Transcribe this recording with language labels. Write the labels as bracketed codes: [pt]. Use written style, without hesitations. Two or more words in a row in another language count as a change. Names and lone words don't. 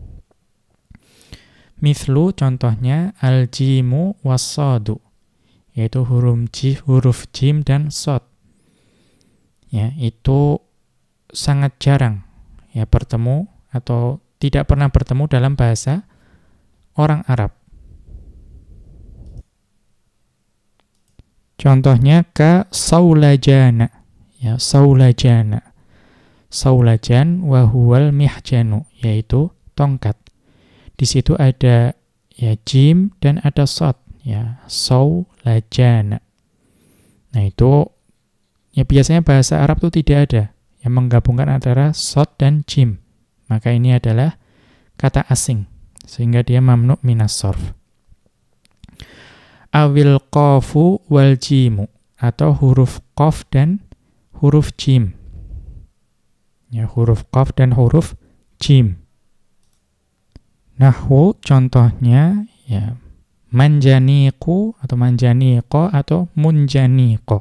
[id] Mithlu, contohnya [ar] الجيم والصاد, [id] yaitu huruf jim dan shad. ya, itu sangat jarang ya bertemu atau tidak pernah bertemu dalam bahasa orang Arab. Contohnya [ar] كصولجانا, [id] ya, saulajana. [ar] صولجان وهو المحجن, [id] yaitu tongkat. Di situ ada ya jim dan ada shad, ya, saulajana. Nah, itu ya biasanya bahasa Arab itu tidak ada yang menggabungkan antara shad dan jim. Maka ini adalah kata asing, sehingga dia [ar] ممنوع من الصرف. أو القاف والجيم, [id] atau huruf qaf dan huruf jim. Ya, huruf qaf dan huruf jim. Nahwu contohnya ya manjaniqu atau manjaniqo atau munjaniqo.